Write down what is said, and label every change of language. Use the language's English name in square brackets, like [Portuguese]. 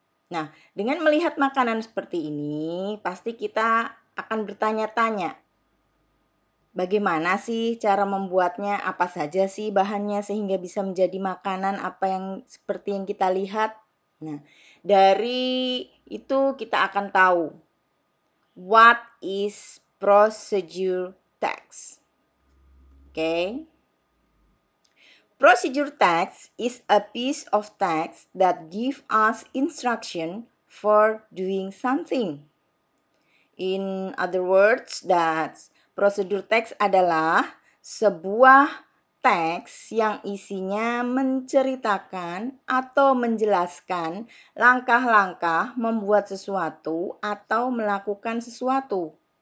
[Indonesian] Nah, dengan melihat makanan seperti ini, pasti kita akan bertanya-tanya, bagaimana sih cara membuatnya? Apa saja sih bahannya sehingga bisa menjadi makanan apa yang seperti yang kita lihat? Nah, dari itu kita akan tahu [English] what is procedure text. Okay? Procedure text is a piece of text that gives us instruction for doing something. In other words, that [Indonesian] prosedur teks adalah sebuah teks yang isinya menceritakan atau menjelaskan langkah-langkah membuat sesuatu atau melakukan sesuatu.